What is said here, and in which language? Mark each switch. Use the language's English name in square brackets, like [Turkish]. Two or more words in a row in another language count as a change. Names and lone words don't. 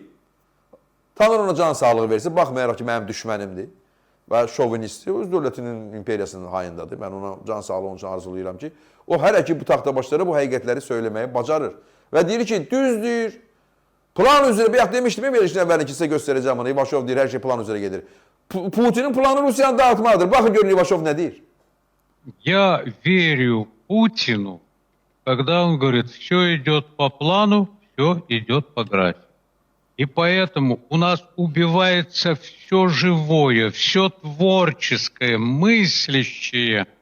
[Azerbaijani] Tanrı ona can sağlığı versin, baxmayaraq ki, mənim düşmənimdir və şovinistdir, öz dövlətinin imperiyasının hayındadır. Mən ona can sağlığı onun üçün arzulayıram ki, o hələ ki bu taxta başlara bu həqiqətləri söyləməyi bacarır. Və deyir ki, düzdür, plan üzrə, bayaq demişdim, verilişin əvvəlini ki, sizə göstərəcəm onu, İvaşov deyir, hər şey plan üzrə gedir. Putinin planı Rusiyanı dağıtmadır. Baxın görün İvaşov nə deyir? [Russian] Я верю Путину, когда он говорит, все идет по плану, все идет по графику. И поэтому у нас убивается все живое, все творческое, мыслящее.